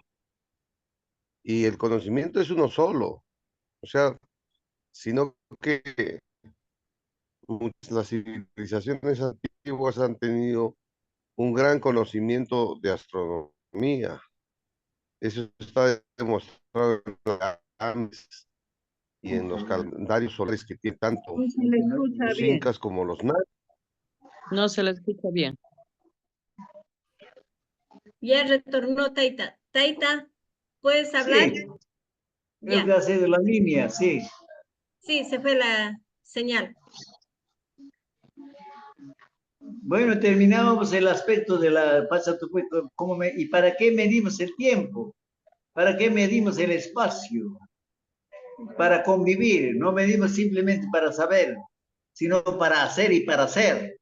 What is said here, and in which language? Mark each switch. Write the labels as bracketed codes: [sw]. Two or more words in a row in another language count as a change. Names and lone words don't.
[es] Y el conocimiento es uno solo, o sea, sino que las civilizaciones antiguas han tenido un gran conocimiento de astronomía. Eso está demostrado en la Andes y en los calendarios solares que tienen tanto No se le escucha los bien. incas como los mayas. No se le escucha bien. Ya retornó Taita. Taita, ¿puedes hablar? Sí, Ya. creo que ha sido la línea, sí. Sí, se fue la señal. Bueno, terminamos el aspecto de la ¿y para qué medimos el tiempo? ¿Para qué medimos el espacio? Para convivir, no medimos simplemente para saber, sino para hacer y para hacer.